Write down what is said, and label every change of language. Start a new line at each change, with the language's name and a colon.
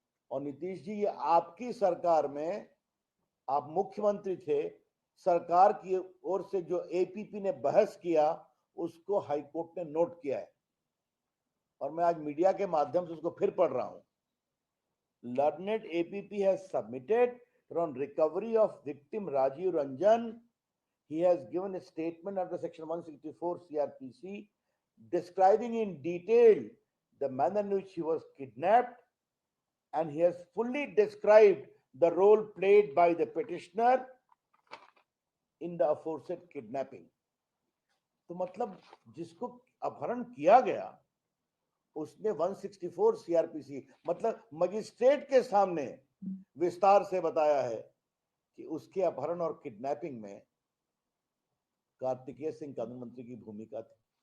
Hindi: और नीतीश जी, ये आपकी सरकार में आप मुख्यमंत्री थे, सरकार की ओर से जो एपीपी ने बहस किया, उसको हाईकोर्ट ने नोट किया है, और मैं आज मीडिया के माध्यम से उसको फिर पढ़ रहा हूं।
English: Learned APP has submitted on recovery of victim Rajiv Ranjan. He has given a statement under section 164 CRPC describing in detail the manner in which he was kidnapped, and he has fully described the role played by the petitioner in the aforesaid kidnapping.
Hindi: तो मतलब जिसको अपहरण किया गया, उसने 164 CrPC मतलब magistrate के सामने विस्तार से बताया है कि उसके अपहरण और किडनैपिंग में कार्तिकेय सिंह कानून मंत्री की भूमिका थी।